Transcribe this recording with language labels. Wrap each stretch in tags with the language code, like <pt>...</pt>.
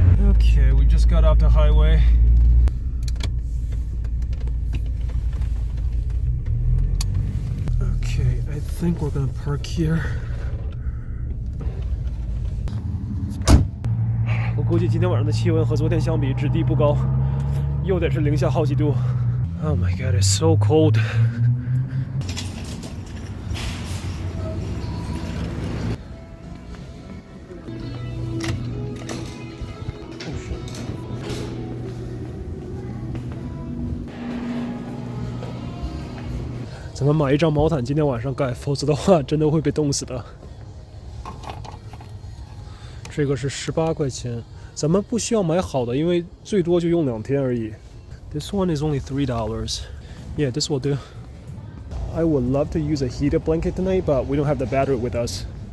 <en>Okay, we just got off the highway. Okay, I think we're gonna park here.</en> <zh>我估计今天晚上的气温和昨天相比，质地不高，又得是零下好几度。</zh> <en>Oh my god, it's so cold. Oh shit.</en> <zh>咱们买一张毛毯，今天晚上盖，否则的话真的会被冻死的。这个是18块钱，咱们不需要买好的，因为最多就用2天而已。</zh> <en>This one is only $3. Yeah, this will do. I would love to use a heated blanket tonight, but we don't have the battery with us.</en>